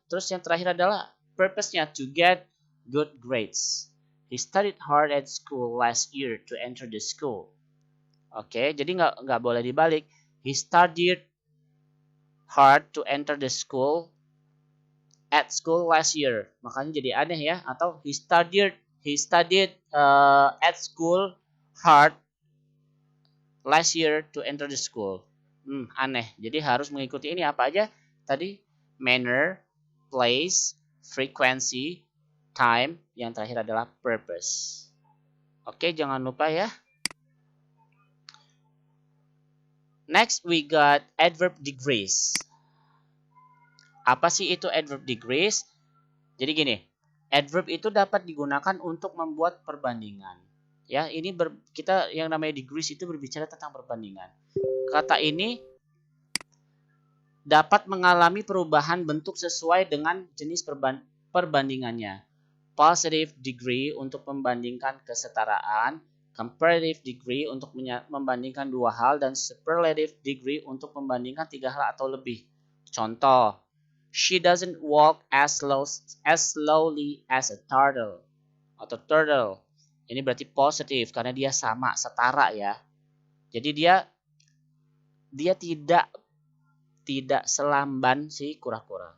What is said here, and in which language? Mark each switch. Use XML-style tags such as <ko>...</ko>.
<id>Terus yang terakhir adalah purpose-nya,</id> <en>to get good grades. He studied hard at school last year to enter the school.</en> <id>Oke, jadi nggak boleh dibalik.</id> <en>He studied hard to enter the school at school last year.</en> <id>Makanya jadi aneh ya. Atau</id> <en>he studied at school hard last year to enter the school.</en> <id>Aneh. Jadi harus mengikuti ini apa aja tadi? Manner, place, frequency, time. Yang terakhir adalah purpose. Oke, jangan lupa ya.</id> <en>Next we got adverb degrees.</en> <id>Apa sih itu adverb degrees? Jadi gini, adverb itu dapat digunakan untuk membuat perbandingan. Ya, ini kita yang namanya degrees itu berbicara tentang perbandingan. Kata ini dapat mengalami perubahan bentuk sesuai dengan jenis perbandingannya. Positive degree untuk membandingkan kesetaraan, comparative degree untuk membandingkan dua hal, dan superlative degree untuk membandingkan tiga hal atau lebih. Contoh,</id> <en>she doesn't walk as slowly as a turtle.</en> <id>Atau turtle. Ini berarti positif karena dia sama, setara ya. Jadi dia tidak selamban si kura-kura.</id>